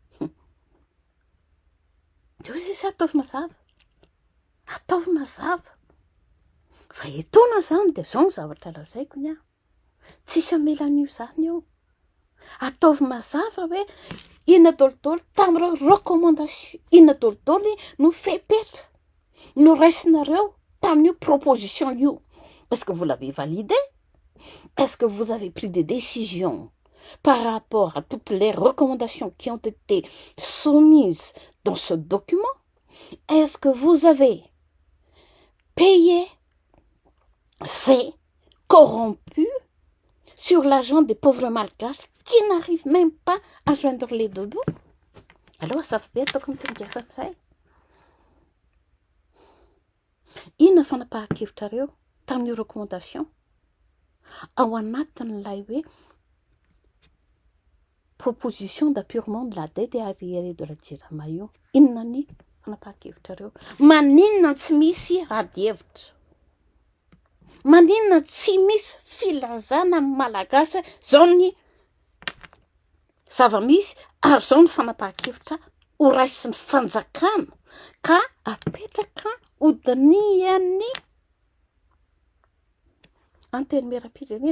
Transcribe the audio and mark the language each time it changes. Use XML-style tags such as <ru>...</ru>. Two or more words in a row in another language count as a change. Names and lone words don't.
<mg>De hoy izy ataovy mazava, ataovy mazava fa etona zany de zao ny zavatra lazaiko ny tsisy amela an'io zany eo. Ataovy mazava hoe inona dôlotôlo tamin'ireo recommandation, inona dôlotôlo no fepetra no raisinareo tamin'io proposition io.</mg> <fr>Est-ce que vous l'avez validé? Est-ce que vous avez pris des décisions par rapport à toutes les recommandations qui ont été soumises dans ce document? Est-ce que vous avez payé ces corrompus sur l'argent des pauvres malgaches qui n'arrivent même pas à joindre les deux bouts? Alors ça fait bien comme tu me dis ça.</fr> <mg>Inona fanapahan-kevitrareo tamin'io recommandation ao anatin'ilay hoe</mg> <fr>proposition d'appurement de la dette et arriérés de la Jirama</fr> <mg>io? Inona ny fanapahan-kevitrareo? Maninona tsy misy ady-hevitra? Maninona tsy misy filazana malagasy hoe zao ny zava-misy ary zao ny fanapahan-kevitra ho raisin'ny fanjakana ka apetraka hodiniany anteny miara-pirenena.</mg>